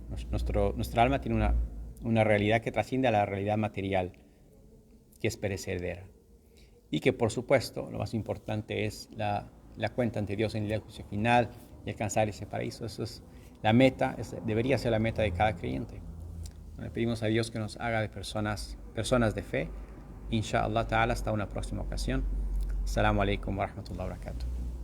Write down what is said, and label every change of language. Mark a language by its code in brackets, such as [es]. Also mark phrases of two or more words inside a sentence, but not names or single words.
[es] Nuestra alma tiene una realidad que trasciende a la realidad material, que es perecedera. Y que, por supuesto, lo más importante es la cuenta ante Dios en el día del juicio final y alcanzar ese paraíso. Eso es la meta, debería ser la meta de cada creyente. Le pedimos a Dios que nos haga de personas de fe. [ar] إن شاء الله تعالى, [es] hasta una próxima ocasión. [ar] السلام عليكم ورحمة الله وبركاته.